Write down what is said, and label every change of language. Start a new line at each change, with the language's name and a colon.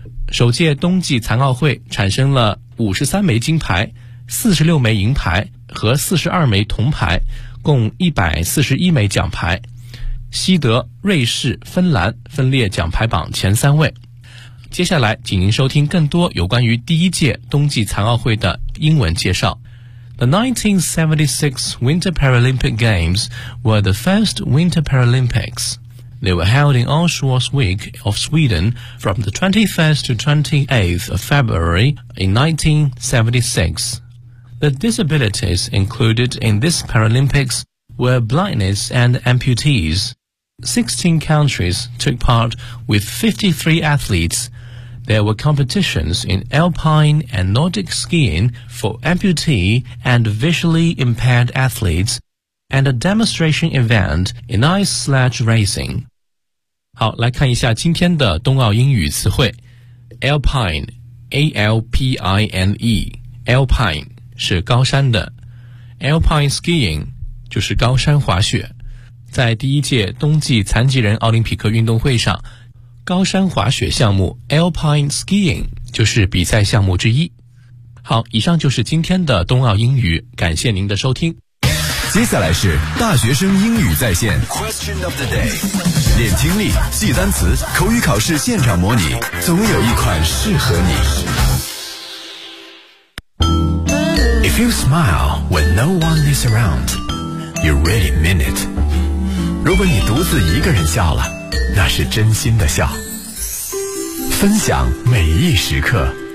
Chinese: 首届冬季残奥会产生了53枚金牌、46枚银牌和42枚铜牌，共141枚奖牌，西德、瑞士、芬兰分列奖牌榜前三位。接下来请您收听更多有关于第一届冬季残奥会的英文介绍。
English: The 1976 Winter Paralympic Games were the first Winter Paralympics. They were held in Allsportsvik of Sweden from the 21st to 28th of February in 1976. The disabilities included in this Paralympics were blindness and amputees. 16 countries took part with 53 athletes. There were competitions in alpine and Nordic skiing for amputee and visually impaired athletes, and a demonstration event in ice sledge racing.
Chinese: 好，来看一下今天的冬奥英语词汇。
English: Alpine, A-L-P-I-N-E, Alpine.
Chinese: 是高山的。 Alpine skiing 就是高山滑雪。在第一届冬季残疾人奥林匹克运动会上，高山滑雪项目 Alpine skiing 就是比赛项目之一。好，以上就是今天的冬奥英语，感谢您的收听。接下来是大学生英语在线
English: Question of the day，
Chinese: 练听力，记单词，口语考试现场模拟，总有一款适合你。
English: If you smile when no one is around, you really mean it.
Chinese: 如果你独自一个人笑了，那是真心的笑。分享每一时刻，